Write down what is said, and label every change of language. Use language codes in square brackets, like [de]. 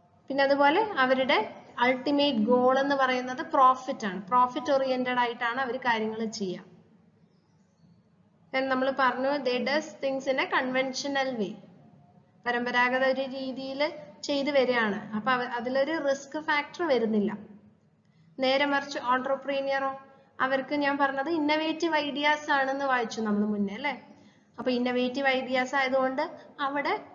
[ml] പിന്നെ അതുപോലെ അവരുടെ അൾട്ടിമേറ്റ് ഗോൾ എന്ന് പറയുന്നത് പ്രോഫിറ്റ് ആണ്. പ്രോഫിറ്റ് ഓറിയന്റഡ് ആയിട്ടാണ് അവർ കാര്യങ്ങൾ ചെയ്യുക. നമ്മൾ പറഞ്ഞു [en] they does things in a conventional way. [ml] പരമ്പരാഗത ഒരു രീതിയിൽ ചെയ്തു വരികയാണ്. അപ്പൊ അതിലൊരു റിസ്ക് ഫാക്ടർ വരുന്നില്ല. നേരെ മറിച്ച് ഓൺടർപ്രീനിയറോ, അവർക്ക് ഞാൻ പറഞ്ഞത് ഇന്നവേറ്റീവ് ഐഡിയാസ് ആണെന്ന് വായിച്ചു നമ്മൾ മുന്നേ അല്ലെ. അപ്പൊ ഇന്നവേറ്റീവ് ഐഡിയാസ് ആയതുകൊണ്ട് അവിടെ